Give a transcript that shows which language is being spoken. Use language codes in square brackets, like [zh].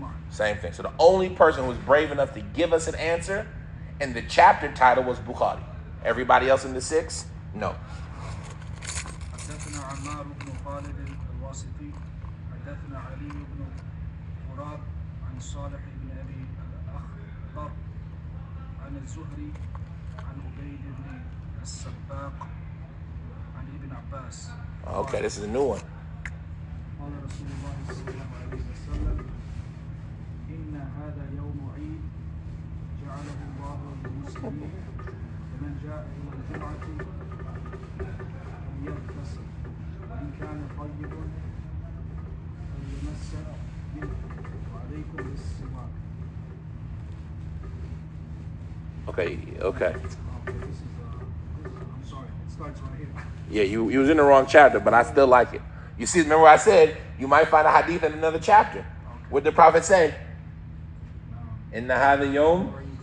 [en] Same thing. So the only person who was brave enough to give us an answer, and the chapter title was Bukhari. Everybody else in the six? No. [ar] حدثنا عمار بن خالد الواسطي حدثنا علي بن مراد عن صالح بن أبي الأخضر عن الزهري عن عبيد بن السباق عن ابن عباس. [en] Okay, this is a new one. [ar] قال رسول الله صلى الله عليه وسلم إن هذا يوم عيد جعله الله للمسلمين فمن جاء إلى الجمعة فليغتسل وإن كان طيب فليمسك منه وعليكم بالسواك. [en] Okay. I'm sorry, it starts right here. Yeah, you was in the wrong chapter, but I still like it. You see, remember I said you might find a hadith in another chapter. Okay. What did the Prophet say? In the hadith yom.